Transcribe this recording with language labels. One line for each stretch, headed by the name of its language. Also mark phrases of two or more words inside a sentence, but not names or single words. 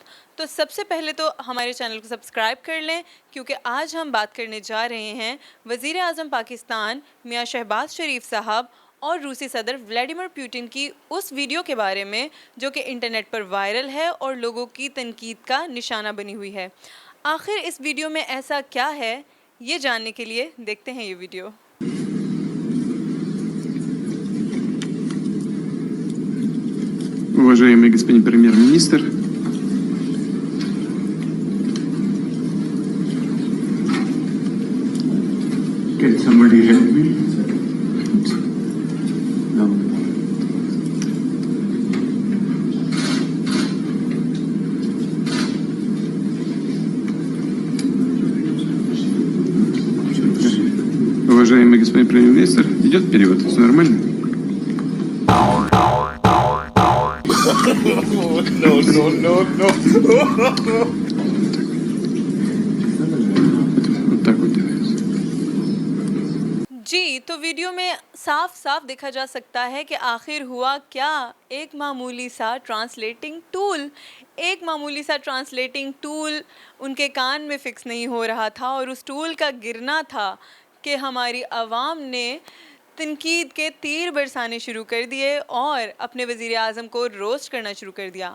Urdu: تو سب سے پہلے تو ہمارے چینل کو سبسکرائب کر لیں، کیونکہ آج ہم بات کرنے جا رہے ہیں وزیر اعظم پاکستان میاں شہباز شریف صاحب اور روسی صدر ولادیمیر پوتن کی اس ویڈیو کے بارے میں جو کہ انٹرنیٹ پر وائرل ہے اور لوگوں کی تنقید کا نشانہ بنی ہوئی ہے. آخر اس ویڈیو میں ایسا کیا ہے، یہ جاننے کے لیے دیکھتے ہیں یہ ویڈیو.
Russian: Уважаемый господин премьер-министр,
English: can somebody help me? No.
Russian: Уважаемый господин премьер-министр, идет перевод, все нормально? Вот так вот делается.
Urdu: جی، تو ویڈیو میں صاف صاف دیکھا جا سکتا ہے کہ آخر ہوا کیا. ایک معمولی سا
English: translating tool
Urdu: ان کے کان میں فکس نہیں ہو رہا تھا اور اس ٹول کا گرنا تھا کہ ہماری عوام نے تنقید کے تیر برسانے شروع کر دیے اور اپنے وزیر اعظم کو روسٹ کرنا شروع کر دیا.